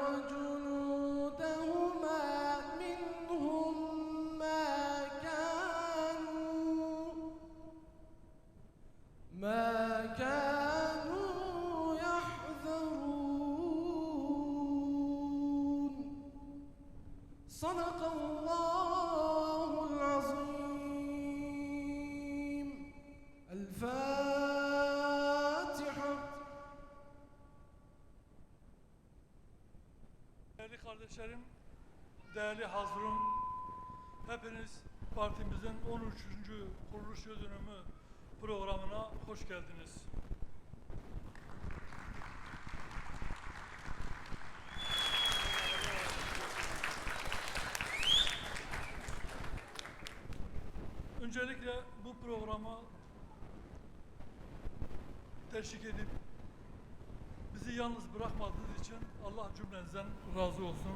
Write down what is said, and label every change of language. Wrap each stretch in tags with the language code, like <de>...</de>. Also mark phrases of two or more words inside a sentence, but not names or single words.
<ar>وجنودهما منهم ما كانوا يحذرون صدق الله العظيم الفاتحة.</ar> <tr>Değerli kardeşlerim, değerli hazırım, hepiniz partimizin 13. kuruluş yıl dönümü programına hoş geldiniz. Öncelikle bu programa teşvik edip bizi yalnız bırakmadığınız için Allah cümlenizden razı olsun.</tr>